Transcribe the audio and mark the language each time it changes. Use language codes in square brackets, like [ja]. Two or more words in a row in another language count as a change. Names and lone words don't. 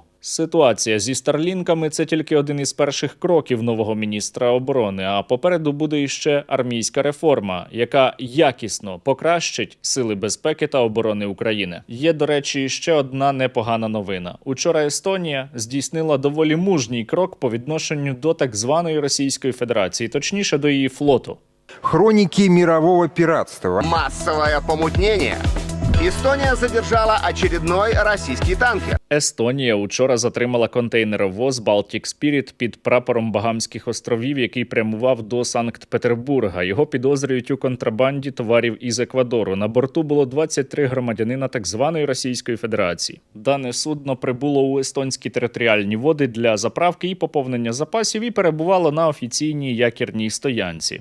[uk] Ситуація зі старлінками – це тільки один із перших кроків нового міністра оборони, а попереду буде іще армійська реформа, яка якісно покращить сили безпеки та оборони України. Є, до речі, ще одна непогана новина. Учора Естонія здійснила доволі мужній крок по відношенню до так званої Російської Федерації, точніше до її флоту. [ru] Хроники мирового пиратства. Массовое помутнение. Эстония задержала очередной российский танкер. [uk] Естонія учора затримала контейнеровоз Baltic Spirit під прапором Багамських островів, який прямував до Санкт-Петербурга. Його підозрюють у контрабанді товарів із Еквадору. На борту було 23 громадянина так званої Російської Федерації. Дане судно прибуло у естонські територіальні води для заправки і поповнення запасів і перебувало на офіційній якірній стоянці.